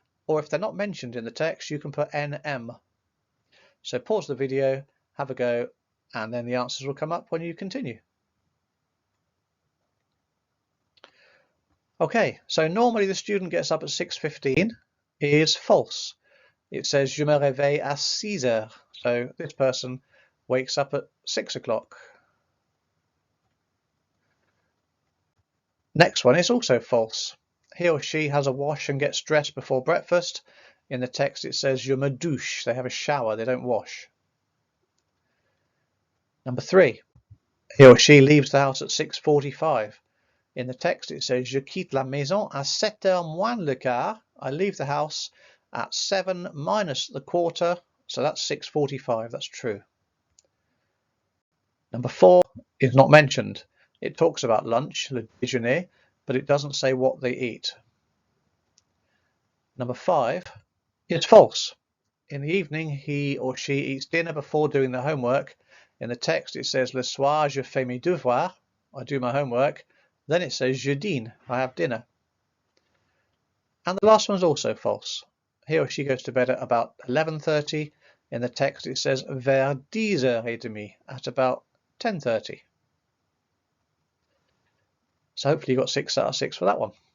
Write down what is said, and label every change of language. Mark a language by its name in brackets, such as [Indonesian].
[English] Or if they're not mentioned in the text, you can put NM. So pause the video, have a go, and then the answers will come up when you continue. Okay, so normally the student gets up at 6:15 is false. It says [French] je me réveille à 6 heures. [English] So this person wakes up at 6 o'clock. Next one is also false. He or she has a wash and gets dressed before breakfast. In the text it says [French] je me douche. [English] They have a shower, they don't wash. Number 3. He or she leaves the house at 6:45. In the text it says [French] je quitte la maison à 7h moins le quart. [English] I leave the house at 7 minus the quarter, so that's 6:45. That's true. Number 4 is not mentioned. It talks about lunch, le déjeuner, but it doesn't say what they eat. Number 5 is false. In the evening, he or she eats dinner before doing the homework. In the text, it says [French] le soir, je fais mes devoirs. [English] I do my homework. Then it says [French] je dîne. [English] I have dinner. And the last one is also false. He or she goes to bed at about 11:30. In the text, it says [French] vers 10h30, [English] at about 10:30. So hopefully you got 6 out of 6 for that one.